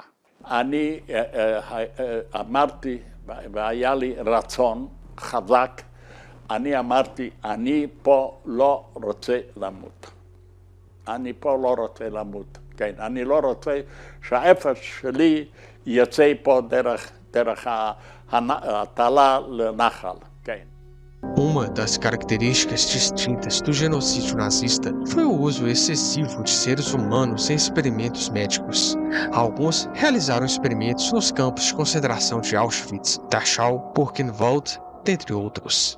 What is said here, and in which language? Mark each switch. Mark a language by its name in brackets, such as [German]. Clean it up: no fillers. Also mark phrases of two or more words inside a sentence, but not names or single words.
[Hebrew] אני אמרתי, והיה לי רצון חזק, אני אמרתי, אני פה לא רוצה למות. אני פה לא רוצה למות, כן, אני לא רוצה שהאפר שלי יצא פה דרך התעלה לנחל, כן. [Portuguese] Uma das características distintas do genocídio nazista foi o uso excessivo de seres humanos em experimentos médicos. Alguns realizaram experimentos nos campos de concentração de Auschwitz, Dachau, Buchenwald, dentre outros.